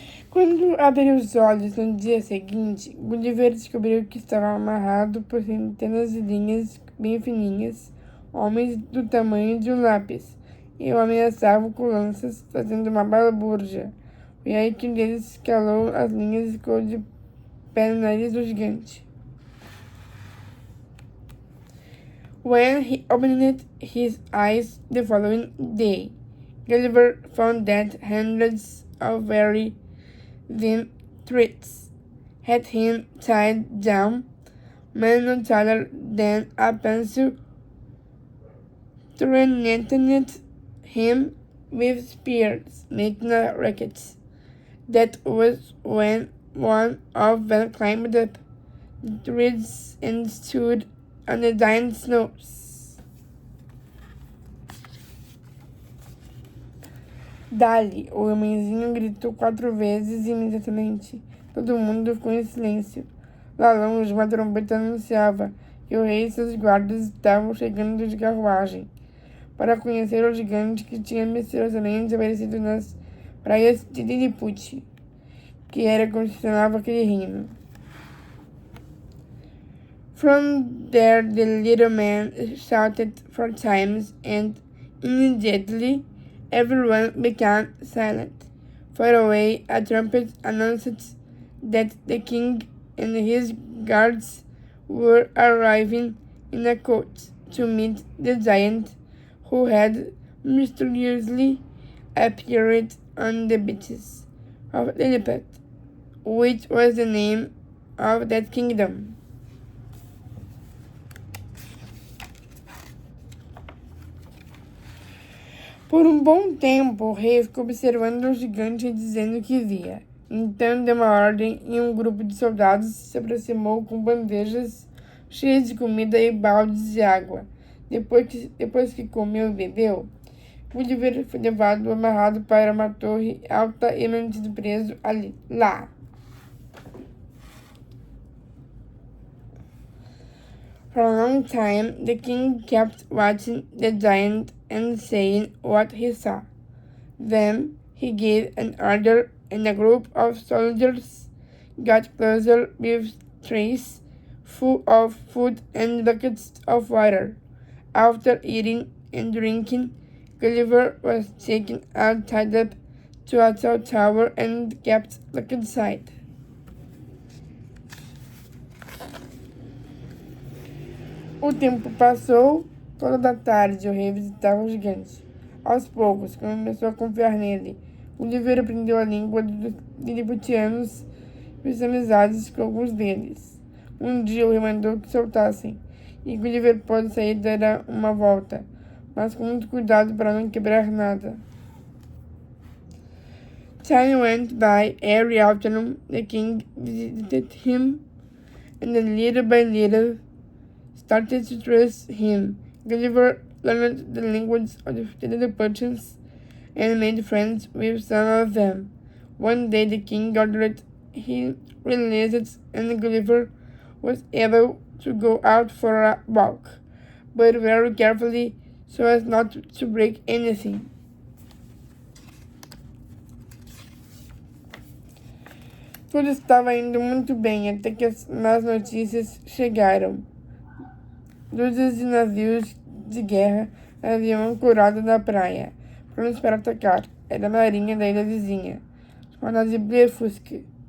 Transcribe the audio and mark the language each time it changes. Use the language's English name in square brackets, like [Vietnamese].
[Portuguese] Quando abriu os olhos no dia seguinte, Gulliver descobriu que estava amarrado por centenas de linhas bem fininhas, homens do tamanho de um lápis, e o ameaçavam com lanças, fazendo uma balbúrdia. E aí que um deles escalou as linhas e ficou de pé no nariz do gigante. [English] When he opened his eyes the following day, Gulliver found that hundreds of very thin threads had him tied down, men no taller than a pencil, threatened him with spears, making a racket. That was when one of them climbed up the threads and stood on the giant's nose. [Portuguese] Dali, o homenzinho gritou 4 vezes e imediatamente todo mundo ficou em silêncio. Lá longe, uma trombeta anunciava que o rei e seus guardas estavam chegando de carruagem para conhecer o gigante que tinha misteriosamente aparecido nas praias de Lilliput, que era como se chamava aquele reino. [English] From there the little man shouted 4 times, and immediately everyone became silent. Far away, a trumpet announced that the king and his guards were arriving in a coach to meet the giant who had mysteriously appeared on the beaches of Lilliput, which was the name of that kingdom. [Portuguese] Por um bom tempo, o rei ficou observando o gigante e dizendo o que via. Então deu uma ordem e um grupo de soldados se aproximou com bandejas cheias de comida e baldes de água. Depois que comeu e bebeu, Gulliver foi levado amarrado para uma torre alta e mantido preso lá. [English] For a long time, the king kept watching the giant and saying what he saw. Then he gave an order, and a group of soldiers got closer with trays full of food and buckets of water. After eating and drinking, Gulliver was taken out, tied up to a tall tower, and kept locked inside. [Portuguese] O tempo passou, toda a tarde o rei visitava o gigante. Aos poucos, começou a confiar nele. Gulliver aprendeu a língua dos lilliputianos e fez amizades com alguns deles. Um dia o rei mandou que soltassem, e Gulliver pôde sair e dar uma volta, mas com muito cuidado para não quebrar nada. [English] Time went by. Every afternoon the king visited him, and little by little started to trust him. Gulliver learned the language of the Lilliputians and made friends with some of them. One day the king ordered him released, and Gulliver was able to go out for a walk, but very carefully so as not to break anything. [Portuguese] Tudo estava indo muito bem até que as más notícias chegaram. Dúzias de navios de guerra haviam ancorado na praia, prontos para atacar. Era a marinha da ilha vizinha, chamada de Blefuscu.